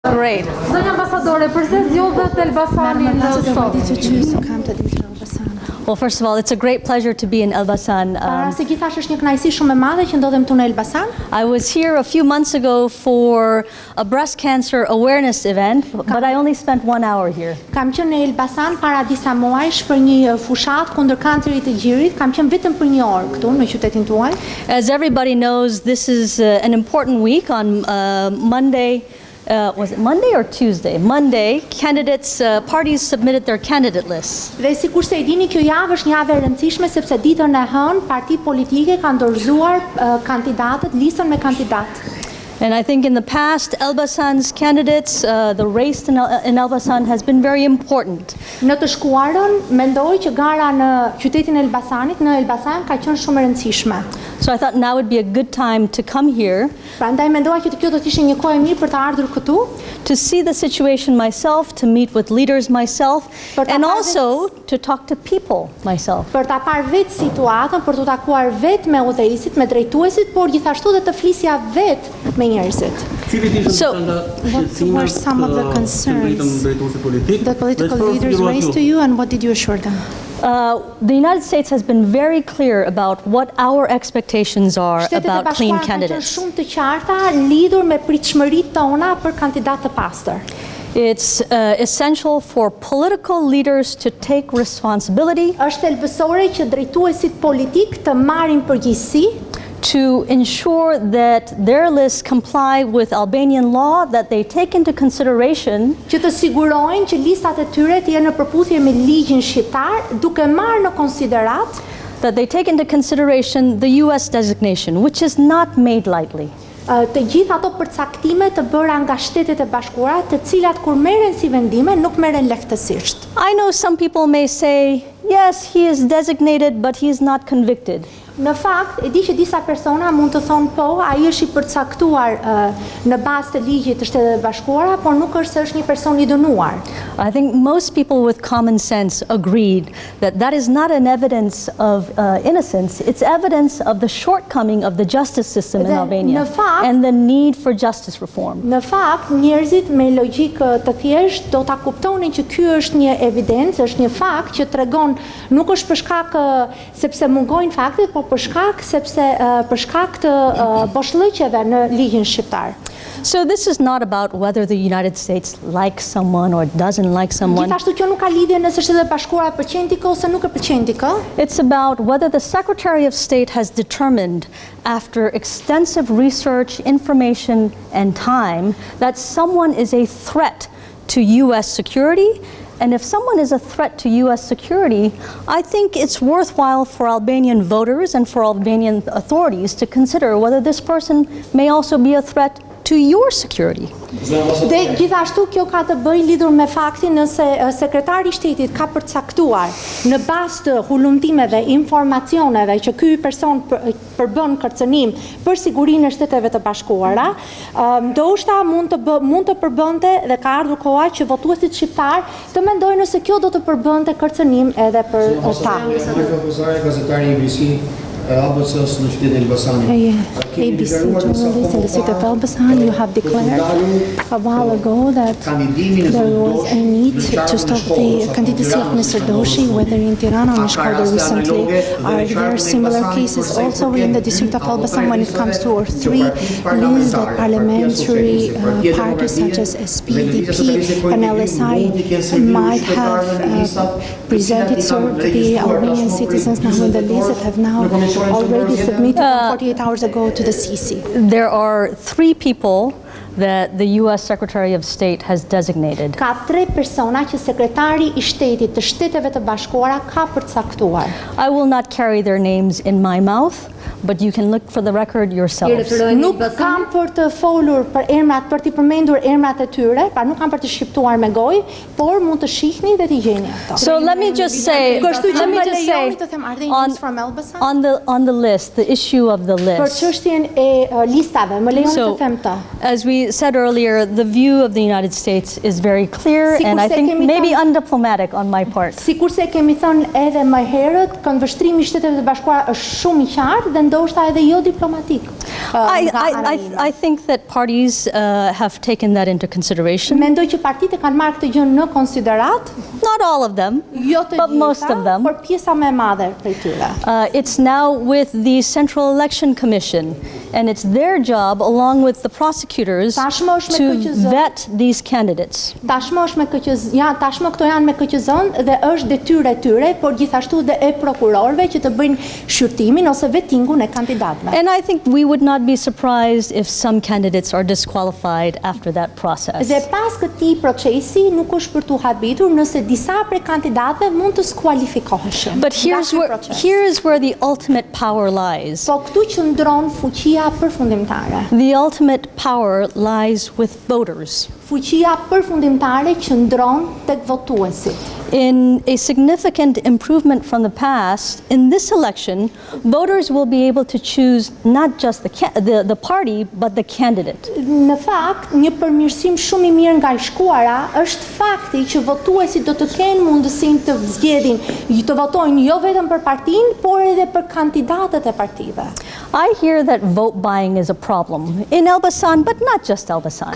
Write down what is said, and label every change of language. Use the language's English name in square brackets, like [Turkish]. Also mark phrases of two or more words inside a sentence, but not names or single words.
[English] Great. [Albanian] Zonja ambasadore, përse zgjodhet Elbasani në sot? [English] Well, first of all, it's a great pleasure to be in Elbasan. [Albanian] Para se gjithashtu është një kënaqësi shumë e madhe që ndodhem këtu në Elbasan. [English] I was here a few months ago for a breast cancer awareness event, but I only spent 1 hour here. [Albanian] Kam qenë në Elbasan para disa muajsh për një fushat kundër kancerit të gjirit. Kam qenë vetëm për 1 orë këtu në qytetin tuaj. [English] As everybody knows, this is an important week on Monday. Was it Monday or Tuesday? Monday, parties submitted their candidate lists. [Albanian] Dhe sikur se e dini, kjo javë është një javë e rëndësishme sepse ditën e hënë partitë politike kanë dorëzuar kandidatët, listën me kandidatë. [English] And I think in the past, Elbasan's candidates, the race in Elbasan has been very important. [Albanian] Në të shkuarën, mendoj që gara në qytetin e Elbasanit, në Elbasan ka qenë shumë e rëndësishme. [English] So I thought now would be a good time to come here. [Albanian] Prandaj mendova që kjo do të ishte një kohë e mirë për të ardhur këtu. [English] To see the situation myself, to meet with leaders myself, and also to talk to people myself. [Albanian] Për ta parë vetë situatën, për të takuar vetë me udhëheqësit, me drejtuesit, por gjithashtu dhe të flisja vetë me njerëzit. [English] So, what were some of the concerns that political leaders raised to you, and what did you assure them? The United States has been very clear about what our expectations are about clean candidates. [Albanian] Shumë të qarta lidhur me pritshmëritë tona për kandidatë të pastër. [English] It's essential for political leaders to take responsibility. [Albanian] Është thelbësore që drejtuesit politik të marrin përgjegjësi, [English] to ensure that their lists comply with Albanian law, that they take into consideration [Albanian] që të sigurojnë që listat e tyre të jenë në përputhje me ligjin shqiptar, duke marrë në konsiderat [English] that they take into consideration the US designation, which is not made lightly. [Albanian] Të gjithë ato përcaktime të bëra nga Shtetet e Bashkuara, të cilat kur merren si vendime nuk merren lehtësisht. [English] I know some people may say, yes, he is designated, but he is not convicted. [Albanian] Në fakt, e di që disa persona mund të thonë po, ai është i përcaktuar në bazë të ligjit të Shtetit e Bashkuara, por nuk është se është një person i dënuar. [English] I think most people with common sense agreed that that is not an evidence of innocence, it's evidence of the shortcoming of the justice system in Albania and the need for justice reform. [Albanian] Në fakt, njerëzit me logjikë të thjeshtë do ta kuptonin që ky është një evidencë, është një fakt që tregon nuk është për shkak sepse mungojnë faktet, por për shkak të boshllëqeve në ligjin shqiptar. [English] So this is not about whether the United States likes someone or doesn't like someone. [Albanian] Gjithashtu kjo nuk ka lidhje nëse Shtetet e Bashkuara pëlqejnë ti ose nuk e pëlqejnë ti. [English] It's about whether the Secretary of State has determined after extensive research, information and time that someone is a threat to US security. And if someone is a threat to US security, I think it's worthwhile for Albanian voters and for Albanian authorities to consider whether this person may also be a threat to your security. [Albanian] Dhe gjithashtu kjo ka të bëjë lidhur me faktin nëse sekretari i Shtetit ka përcaktuar në bazë të hulumtimeve, informacioneve që ky person përbën kërcënim për sigurinë e Shteteve të Bashkuara, ndoshta mund të përbënte dhe ka ardhur koha që votuesit shqiptar të mendojnë nëse kjo do të përbënte kërcënim edhe për ta. Gazetari ABC ABC në qytetin e Elbasanit. [English] ABC journalist in the city of Elbasan, you have declared a while ago that there was a need to stop the candidacy of Mr. Doshi, whether in Tirana or Shkodër recently. Are there similar cases also in the district of Elbasan when it comes to 3 lists that parliamentary parties such as SDP and LSI might have presented to the Albanian citizens now in the list that have now already submitted 48 hours ago to the CC? There are 3 people that the US Secretary of State has designated. [Albanian] Ka 3 persona që sekretari i Shtetit të Shteteve të Bashkuara ka përcaktuar. [English] I will not carry their names in my mouth, but you can look for the record yourselves. [Albanian] Nuk kam për të folur për emrat, për të përmendur emrat e tyre, pra nuk kam për të shqiptuar me gojë, por mund të shihni dhe të gjeni ato. [English] So let me just say on the list, the issue of the list. [Albanian] Për çështjen e listave, më lejoni të them këtë. [English] As we said earlier, the view of the United States is very clear and I think maybe undiplomatic on my part. [Albanian] Sikurse kemi thënë edhe më herët, këndvështrimi i Shteteve të Bashkuara është shumë i qartë dhe ndoshta edhe jo diplomatik. [English] I think that parties have taken that into consideration. [Albanian] Mendoj që partitë kanë marrë këtë gjë në konsiderat. [English] Not all of them, [Albanian] Jo të [English] but most [Albanian] gjitha, [English] of them. [Albanian] por pjesa më e madhe prej tyre. [English] It's now with the Central Election Commission, and it's their job, along with the prosecutors, [Albanian] Tashmë është me [English] to [Albanian] KQZ. [English] vet these candidates. [Albanian] Tashmë është me KQZ, tashmë këto janë me KQZ-n dhe është detyrë e tyre, por gjithashtu dhe e prokurorëve që të bëjnë shqyrtimin ose vetingun e kandidatëve. [English] And I think we would not be surprised if some candidates are disqualified after that process. [Albanian] Dhe pas këtij procesi nuk është për tu habitur nëse disa prej kandidatëve mund të skualifikoheshin. [English] But [Albanian] nga ky proces. [English] here is where the ultimate power lies. [Albanian] Po këtu qëndron fuqia përfundimtare. [English] The ultimate power lies with voters. [Albanian] Fuqia përfundimtare qëndron tek votuesit. [English] In a significant improvement from the past, in this election, voters will be able to choose not just the party, but the candidate. [Albanian] Në fakt, një përmirësim shumë i mirë nga i shkuara është fakti që votuesit do të kenë mundësinë të zgjedhin, të votojnë jo vetëm për partinë, por edhe për kandidatët e partive. [English] I hear that vote buying is a problem in Elbasani, but not just Elbasani.